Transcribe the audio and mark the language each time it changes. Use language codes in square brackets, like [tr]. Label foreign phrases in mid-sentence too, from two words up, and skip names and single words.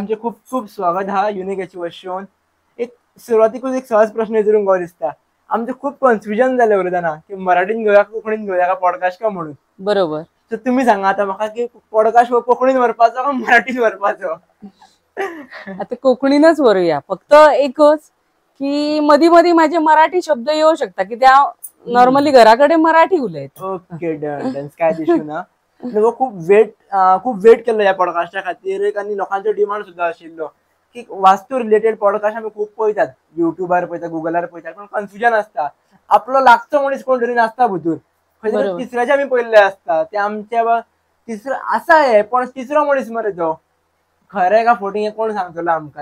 [kok] तुमचे खूप खूप स्वागत हा [en] unique achievers showन. [kok] एक सुरवातीकूच एक सहज प्रश्न विचारूंक गो दिसता. आमचें खूप कन्फ्युजन जालें उलयतना की मराठीन घेवया कोंकणीन घेवया का पॉडकास्ट का म्हणून. बरोबर. सो तुमी सांगा आतां म्हाका की पॉडकास्ट हो कोंकणीन व्हरपाचो का मराठीन व्हरपाचो. आता कोंकणीनच व्हरुया. फक्त एकच की मधी मधी माझे मराठी शब्द येऊ शकता की त्या नॉर्मली घराकडे मराठी उलयत. ओके, डन. काय इश्यू ना. खूप वेट केलं या पॉडकास्टा खातीर आणि लोकांचो डिमांड सुद्धा आशिल्लो की वास्तू [en] related podcast [kok] आमी खूप पळयतात, युट्यूबार पळयतात, गुगलार पळयतात, पण कन्फ्युजन आसता. आपलो लागचो मनीस कोण तरी नासता भितूर. खंय तिसऱ्याचे आमी पळयल्ले आसता ते आमच्या तिसरो आसा हे, पण तिसरो मनीस मरे तो खरें का फोटींग हे कोण सांगतलो आमकां.